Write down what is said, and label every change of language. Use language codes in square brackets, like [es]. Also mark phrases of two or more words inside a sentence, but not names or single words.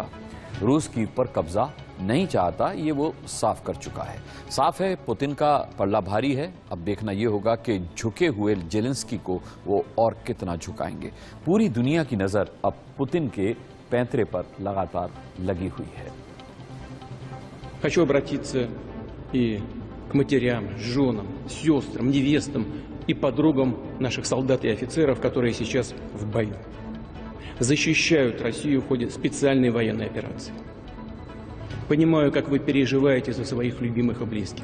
[hi] रूस की पर कब्जा नहीं चाहता, ये वो साफ कर चुका है। साफ है पुतिन का पल्ला भारी है। अब देखना ये होगा कि झुके हुए जेलेंस्की को वो और कितना झुकाएंगे। पूरी दुनिया की नजर अब पुतिन के पैंतरे पर लगातार लगी हुई है। [ru] Хочу обратиться и к матерям, женам, сестрам, невестам и подругам наших солдат и офицеров, которые сейчас в бою. Защищают Россию в ходе специальной военной операции. Понимаю, как вы переживаете за своих любимых и близких.